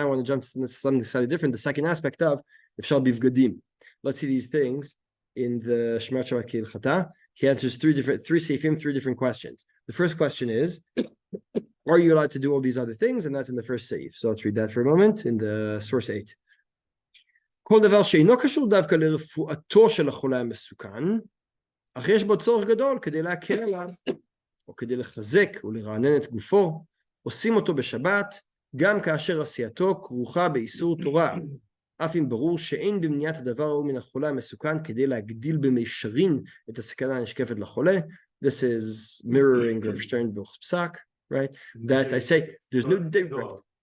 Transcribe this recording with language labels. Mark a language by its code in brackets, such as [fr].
[en] Now I want to jump to something slightly different. The second aspect of if shall be v'gadim. Let's see these things in the Shema Shabbat K'ilchata. He answers three different questions. The first question is, are you allowed to do all these other things? And that's in the first seif. So let's read that for a moment in the source 8. [he] כל דבר שאינו קשור דווקא לרפואתו של החולה המסוכן, אך יש בו צורך גדול כדי להקל עליו, או כדי לחזק ולרענן את גופו, עושים אותו בשבת, גם כאשר עשייתו כרוכה באיסור תורה, אף אם ברור שאין במניעת הדבר ההוא מן החולה המסוכן כדי להגדיל במישרין את הסכנה הנשקפת לחולה. [en] This is mirroring of Sternbuch's psak, right? That I say, there's no difference.